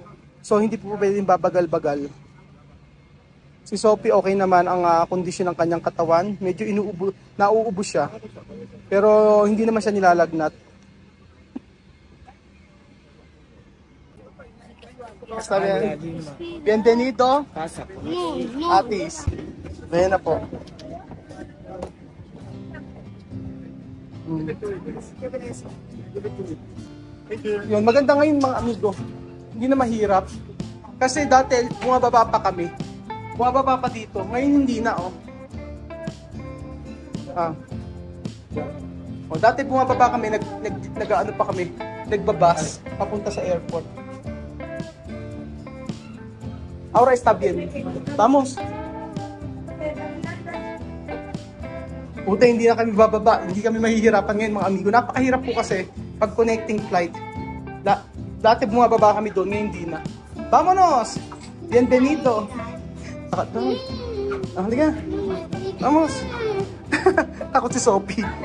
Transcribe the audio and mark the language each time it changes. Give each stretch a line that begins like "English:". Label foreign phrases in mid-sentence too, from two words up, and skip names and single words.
Filipino: So hindi po pwedeng babagal-bagal. Si Sophie okay naman ang kondisyon ng kanyang katawan. Medyo nauubo siya. Pero hindi naman siya nilalagnat.
Spanish: Basta bien. Bienvenido. Atis.
Filipino: Ayan na po. Yun, maganda ngayon mga amigo. Hindi na mahirap. Kasi dati bumababa pa kami. Bumababa pa dito. Ngayon hindi na oh. Dati bumababa kami, nag-ano pa kami, nagbabas papunta sa airport.
Spanish: Ahora está bien. Vamos. Puta,
Filipino: hindi na kami bababa. Hindi kami mahihirapan ngayon mga amigo. Napakahirap po kasi pag
English: connecting flight.
Filipino: Dati bumababa kami doon, ngayon hindi na.
Spanish: Vamonos! Bienvenido!
Filipino: Takat doon. Halika. Vamos! Takot si Sophie.